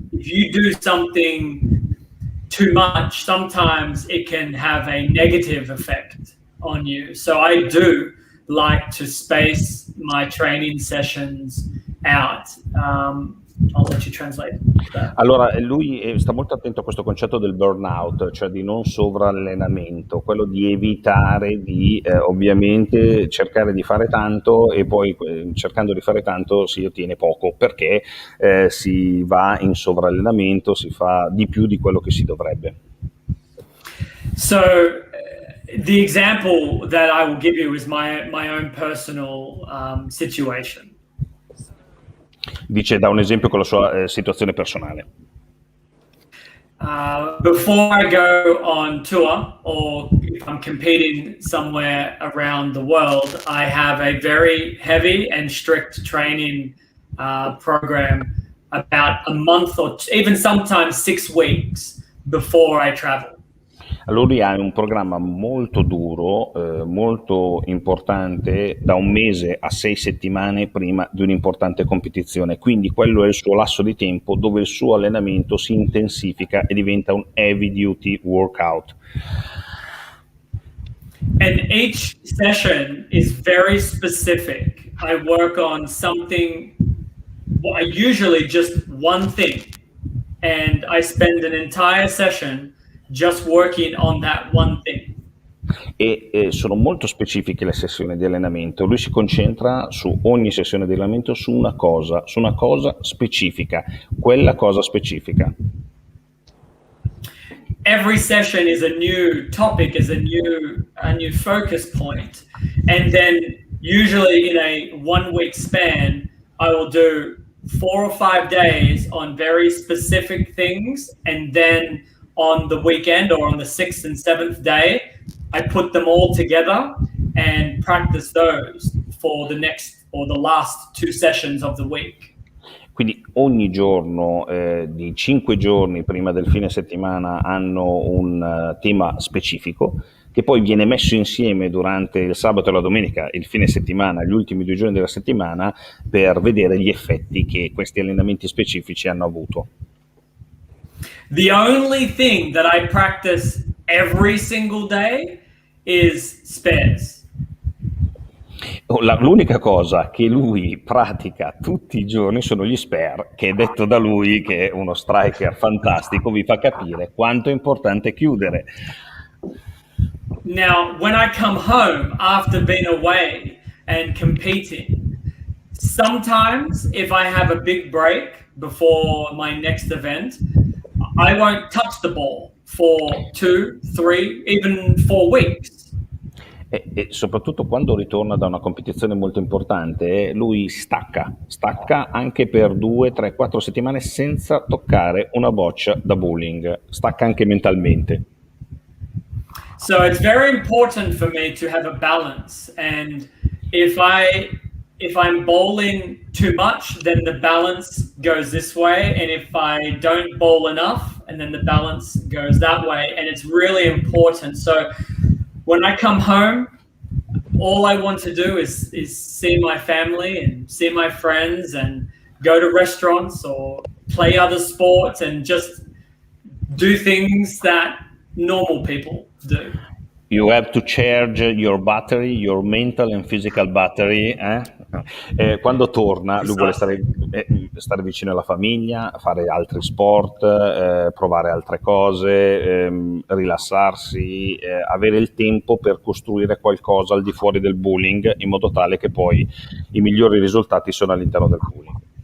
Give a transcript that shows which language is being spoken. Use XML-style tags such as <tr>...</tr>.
<en>If you do something too much, sometimes it can have a negative effect on you. So I do like to space my training sessions out. I'll let you translate that.</en> <it>Allora, lui sta molto attento a questo concetto del burnout, cioè di non sovrallenamento, quello di evitare di ovviamente cercare di fare tanto e poi cercando di fare tanto si ottiene poco, perché si va in sovrallenamento, si fa di più di quello che si dovrebbe.</it> <en>So the example that I will give you is my own personal situation.</en> <it>Dice, dà un esempio con la sua situazione personale.</it> <en>Before I go on tour or if I'm competing somewhere around the world, I have a very heavy and strict training program about a month or even sometimes 6 weeks before I travel.</en> <it>Lui ha un programma molto duro, molto importante, da un mese a 6 settimane prima di un'importante competizione, quindi quello è il suo lasso di tempo dove il suo allenamento si intensifica e diventa un</it> <en>heavy duty workout. And each session is very specific. I work on something, usually just one thing, and I spend an entire session just working on that one thing.</en> <it>E sono molto specifiche le sessioni di allenamento. Lui si concentra su ogni sessione di allenamento su una cosa specifica, quella cosa specifica.</it> <en>Every session is a new topic, is a new focus point, and then usually in a 1 week span, I will do 4 or 5 days on very specific things, and then on the weekend or on the 6th and 7th day, I put them all together and practice those for the next or the last 2 sessions of the week.</en> <it>Quindi ogni giorno di 5 giorni prima del fine settimana hanno un tema specifico che poi viene messo insieme durante il sabato e la domenica, il fine settimana, gli ultimi 2 giorni della settimana, per vedere gli effetti che questi allenamenti specifici hanno avuto.</it> <en>The only thing that I practice every single day is spares.</en> <it>L'unica cosa che lui pratica tutti i giorni sono gli spare, che detto da lui, che è uno striker fantastico, vi fa capire quanto è importante chiudere.</it> <en>Now, when I come home after being away and competing, sometimes if I have a big break before my next event, I won't touch the ball for 2, 3, even 4 weeks.</en> <it>E soprattutto quando ritorna da una competizione molto importante, lui stacca anche per 2, 3, 4 settimane senza toccare una boccia da bowling, stacca anche mentalmente.</it> <en>So it's very important for me to have a balance, and if I'm bowling too much, then the balance goes this way, and if I don't bowl enough, and then the balance goes that way, and it's really important. So when I come home, all I want to do is see my family and see my friends and go to restaurants or play other sports and just do things that normal people do. You have to charge your battery, your mental and physical battery.</en> <it>Quando torna, lui vuole stare vicino alla famiglia, fare altri sport, provare altre cose, rilassarsi, avere il tempo per costruire qualcosa al di fuori del bowling, in modo tale che poi i migliori risultati sono all'interno del bowling.</it>